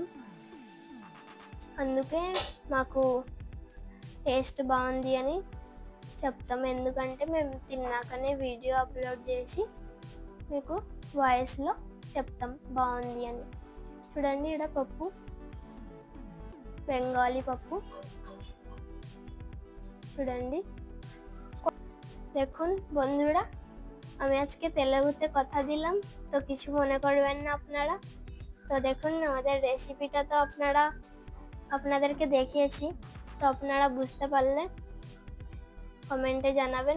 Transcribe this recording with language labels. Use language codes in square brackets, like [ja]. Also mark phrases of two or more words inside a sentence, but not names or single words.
[te] అందుకే మాకు టేస్ట్ బాగుంది అని చెప్తాం. ఎందుకంటే మేము తిన్నాకనే వీడియో అప్లోడ్ చేసి మీకు వాయిస్లో చెప్తాం బాగుంది అని. చూడండి, ఇక్కడ పప్పు, బెంగాలీ పప్పు। [bn] চুড়ান্ডি দেখুন বন্ধুরা, আমি আজকে তেলেগুতে কথা দিলাম, তো কিছু মনে করবেন না আপনারা। তো দেখুন আমাদের রেসিপিটা তো আপনাদেরকে দেখিয়েছি, তো আপনারা বুঝতে পারলে কমেন্টে জানাবেন।